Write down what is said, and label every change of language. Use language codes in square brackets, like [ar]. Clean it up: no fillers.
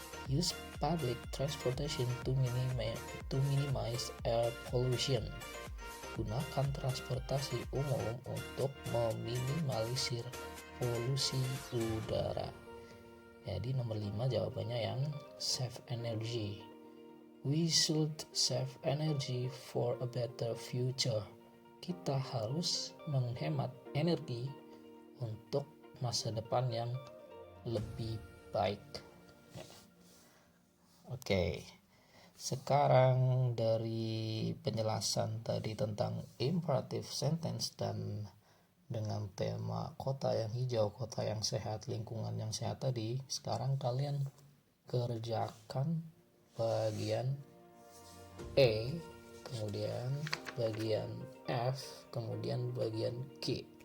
[en] Use public transportation to minimize air pollution. [id] Gunakan transportasi umum untuk meminimalisir polusi udara. Jadi nomor 5 jawabannya yang save energy. [en] We should save energy for a better future. [id] Kita harus menghemat energi untuk masa depan yang lebih baik. Oke. Sekarang dari penjelasan tadi tentang imperative sentence dan dengan tema kota yang hijau, kota yang sehat, lingkungan yang sehat tadi, sekarang kalian kerjakan bagian E, kemudian bagian F, kemudian bagian G.